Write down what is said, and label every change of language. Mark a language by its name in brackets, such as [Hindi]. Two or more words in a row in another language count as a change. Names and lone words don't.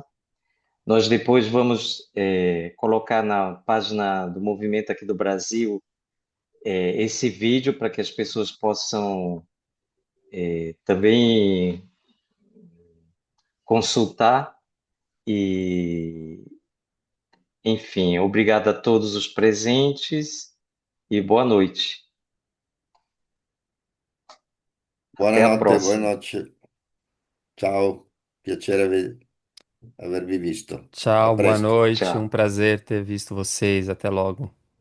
[Portuguese] Nós depois vamos colocar na página do Movimento aqui do Brasil esse vídeo para que as pessoas possam também consultar e, enfim, obrigado a todos os presentes e boa noite. Até a [Italian] Buonanotte, [Portuguese] próxima. [Italian] buonanotte. Ciao, piacere avervi visto. A [Portuguese] Tchau, boa [Italian] presto. [Portuguese] noite. Um Tchau. prazer ter visto vocês. Até logo.